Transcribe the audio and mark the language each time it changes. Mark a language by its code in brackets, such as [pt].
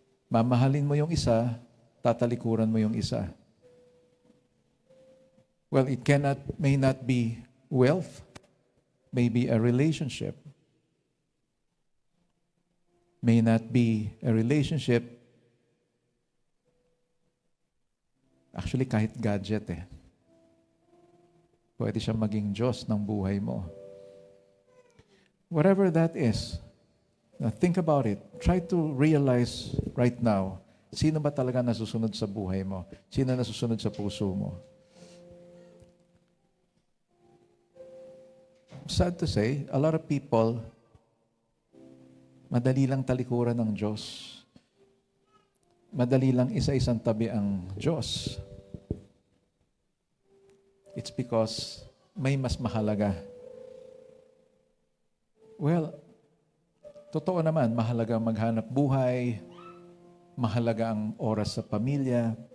[tl] Mamahalin mo yung isa, tatalikuran mo yung isa. [en] Well, it may not be wealth, maybe a relationship. May not be a relationship. [tl] Actually, kahit gadget Pwede siya maging Diyos ng buhay mo. [en] Whatever that is, now think about it. Try to realize right now, [tl] sino ba talaga nasusunod sa buhay mo? Sino nasusunod sa puso mo? [en] Sad to say, a lot of people, [tl] madali lang talikuran ng Diyos. Madali lang isa-isang tabi ang Diyos. It's because may mas mahalaga. Well, totoo naman, mahalaga maghanap buhay, mahalaga ang oras sa pamilya.